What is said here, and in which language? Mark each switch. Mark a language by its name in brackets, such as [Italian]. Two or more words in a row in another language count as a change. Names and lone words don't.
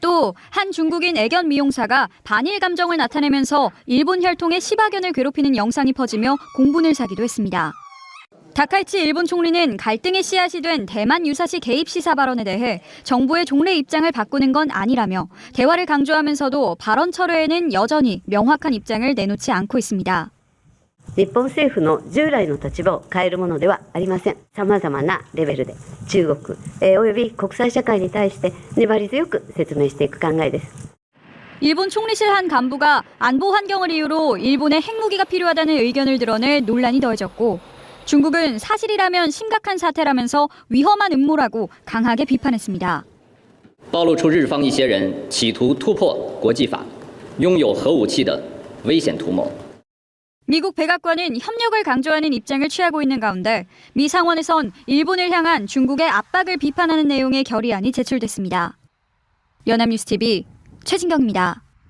[Korean] 또 한 중국인 애견 미용사가 반일 감정을 나타내면서 일본 혈통의 시바견을 괴롭히는 영상이 퍼지며 공분을 사기도 했습니다. 다카이치 일본 총리는 갈등의 씨앗이 된 대만 유사시 개입 시사 발언에 대해 정부의 종래 입장을 바꾸는 건 아니라며 대화를 강조하면서도 발언 철회에는 여전히 명확한 입장을 내놓지 않고 있습니다. [Japanese] 日本政府の従来の立場を変えるものではありません。さまざまなレベルで中国、および国際社会に対して粘り強く説明していく考えです。 [Korean] 일본 총리실 한 간부가 안보 환경을 이유로 일본에 핵무기가 필요하다는 의견을 드러내 논란이 더해졌고 중국은 사실이라면 심각한 사태라면서 위험한 음모라고 강하게 비판했습니다. [Chinese] 暴露出日方一些人企图突破国际法，拥有核武器的危险图谋。 [Korean] 미국 백악관은 협력을 강조하는 입장을 취하고 있는 가운데 미 상원에선 일본을 향한 중국의 압박을 비판하는 내용의 결의안이 제출됐습니다. 연합뉴스TV 최진경입니다.